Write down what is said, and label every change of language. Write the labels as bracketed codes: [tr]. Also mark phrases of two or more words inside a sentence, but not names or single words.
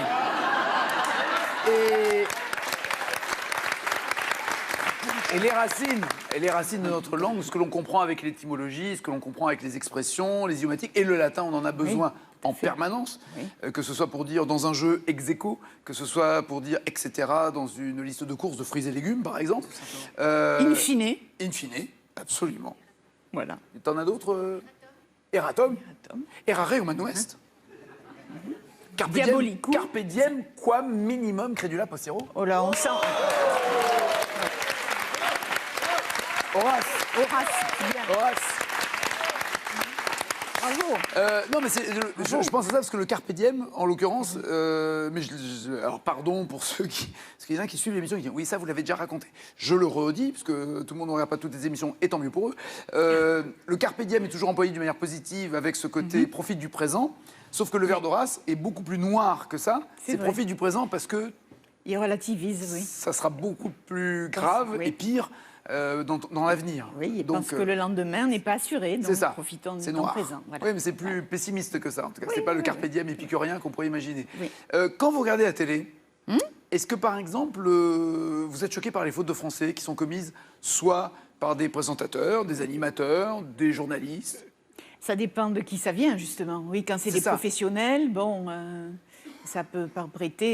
[fr] Et les racines de notre langue, ce que l'on comprend avec l'étymologie, ce que l'on comprend avec les expressions, les idiomatiques, et le latin, on en a besoin en permanence, que ce soit pour dire dans un jeu [la] ex aequo, [fr] que ce soit pour dire etc. dans une liste de courses de fruits et légumes, par exemple. [la] In fine. In fine, [fr] absolument. Voilà. Et t'en as d'autres Eratum. [la] Errare humanum est. Carpe diem, Diabolicum. carpe diem, quam minimum credula postero. [fr] Oh là, on sent. Horace. Bien. Horace. Bravo. Non, mais je pense à ça parce que le [la] carpe diem, [fr] en l'occurrence, alors pardon pour ceux qui... Parce qu'il y en a qui suivent l'émission et qui disent « Oui, ça, vous l'avez déjà raconté. » Je le redis, parce que tout le monde ne regarde pas toutes les émissions, et tant mieux pour eux. Le [la] carpe diem [fr] est toujours employé d'une manière positive, avec ce côté profite du présent, sauf que le vers d'Horace est beaucoup plus noir que ça. C'est vrai. profite du présent parce que Il relativise, oui. ça sera beaucoup plus grave Oui. et pire dans l'avenir. Oui, il Donc, pense que le lendemain n'est pas assuré, donc c'est ça. profitons C'est du noir. présent. Voilà. Oui, mais c'est plus pessimiste que ça. En tout cas, c'est pas le [la] carpe diem [fr] épicurien qu'on pourrait imaginer. Oui. Quand vous regardez la télé, est-ce que par exemple, vous êtes choqué par les fautes de français qui sont commises soit par des présentateurs, des animateurs, des journalistes? Ça dépend de qui ça vient, justement. Oui, quand c'est des ça. professionnels, bon, ça peut pas prêter.